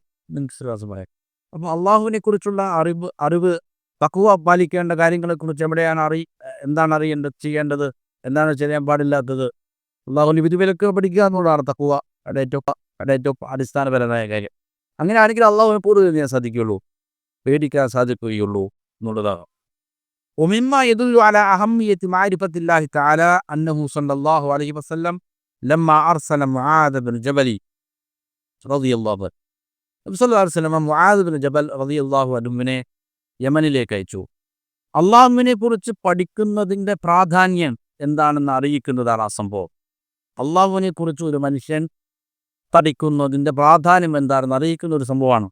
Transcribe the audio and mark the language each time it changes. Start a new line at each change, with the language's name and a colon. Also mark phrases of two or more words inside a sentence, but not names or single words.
Malayalam: വിശ്വാസമായ അപ്പോൾ അള്ളാഹുവിനെ കുറിച്ചുള്ള അറിവ് തഖ്വ പാലിക്കേണ്ട കാര്യങ്ങളെക്കുറിച്ച് എന്താണ് ചെയ്യേണ്ടത്, എന്താണ് ചെയ്യാൻ പാടില്ലാത്തത്, അള്ളാഹുവിൻ്റെ വിധിവിലക്കുകൾ പഠിക്കുക എന്നുള്ളതാണ് തഖ്വയുടെ ഏറ്റവും അടിസ്ഥാനപരമായ കാര്യം. അങ്ങനെ ആണെങ്കിൽ അള്ളാഹുവിനെ കൂടുതൽ ചെയ്യാൻ സാധിക്കുകയുള്ളൂ, പേടിക്കാൻ സാധിക്കുകയുള്ളൂ എന്നുള്ളതാണ്.
Arabic: ومما يدل على أهمية معرفة الله تعالى أنه صلى الله عليه وسلم لما أرسل معاذ بن جبل رضي الله عنه,
Malayalam: നബി
Arabic: صلى الله عليه وسلم
Malayalam: മുആദ് ബിൻ ജബൽ
Arabic: رضي الله عنه
Malayalam: യമനിലേക്ക് അയച്ചു. അള്ളാഹുവിനെ കുറിച്ച് പഠിക്കുന്നതിൻ്റെ പ്രാധാന്യം എന്താണെന്ന് അറിയിക്കുന്നതാണ് ആ സംഭവം. അള്ളാഹുവിനെ കുറിച്ച് ഒരു മനുഷ്യൻ പഠിക്കുന്നതിൻ്റെ പ്രാധാന്യം എന്താണെന്ന് അറിയിക്കുന്ന ഒരു സംഭവമാണ്.